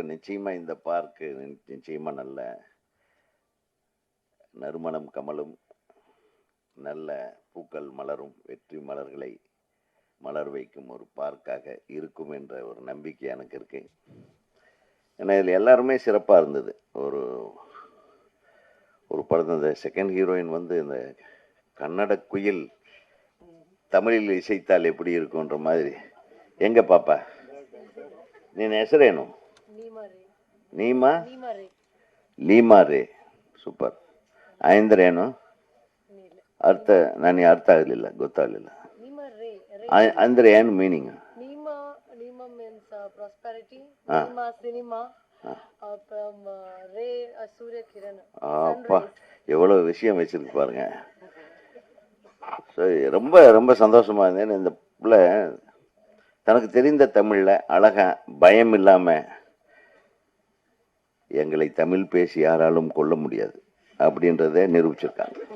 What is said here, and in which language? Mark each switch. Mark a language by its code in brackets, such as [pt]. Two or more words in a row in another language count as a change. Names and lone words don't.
[ta] நிச்சயமா இந்த பார்க்கு நிச்சயமா நல்ல நறுமணம் கமலும், நல்ல பூக்கள் மலரும், வெற்றி மலர்களை மலர் வைக்கும் ஒரு பார்க்காக இருக்கும் என்ற ஒரு நம்பிக்கை எனக்கு இருக்கு. ஏன்னா இதில் எல்லாருமே சிறப்பாக இருந்தது. ஒரு படம், இந்த செகண்ட் ஹீரோயின் வந்து இந்த கன்னட குயில் தமிழில் இசைத்தால் எப்படி இருக்குன்ற மாதிரி. எங்க பாப்பா [kn] ನೀನ್ ಹೆಸರೇನು? ಲೀಮಾ ರೇ. ಸೂಪರ್. ಅಂದ್ರೆ ಏನು ಅರ್ಥ? ನನಗೆ ಅರ್ಥ ಆಗಲಿಲ್ಲ, ಗೊತ್ತಾಗಲಿಲ್ಲ. ಅಂದ್ರೆ ಏನು ಮೀನಿಂಗ್? [ta] அப்பா எவ்வளவு விஷயம் வச்சிருக்கு பாருங்க. ரொம்ப ரொம்ப சந்தோஷமா இருந்தேன். இந்த பிள்ளை தனக்கு தெரிந்த தமிழ்ல அழகா பயம் இல்லாம, எங்களை தமிழ் பேசி யாராலும் கொள்ள முடியாது அப்படின்றத நிரூபிச்சிருக்காங்க.